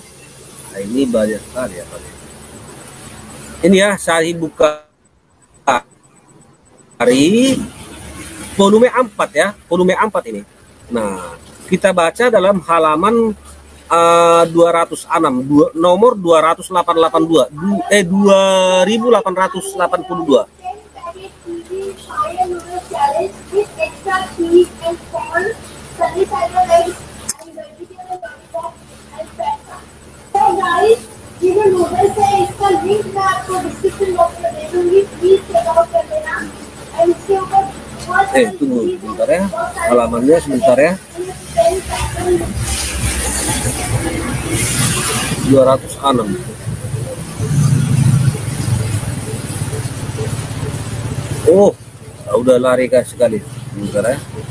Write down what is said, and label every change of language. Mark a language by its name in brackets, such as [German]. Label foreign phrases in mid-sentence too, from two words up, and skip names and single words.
[Indonesian] Nah, ini banyak sekali ya, Pak. Ini ya, Sahih Bukhari volume 4 ya, volume 4 ini. Nah, kita baca dalam halaman 206, nomor 2882, 2882. [Hindi] जिन्हें नोबल से इसका लिंक मैं आपको [English] description box [Hindi] में दे दूंगी, प्लीज [English] check out [Hindi] कर लेना। एंड इसके ऊपर [Indonesian] tunggu sebentar ya, halamannya sebentar ya. 206. Oh, udah lari sekali. Sebentar ya.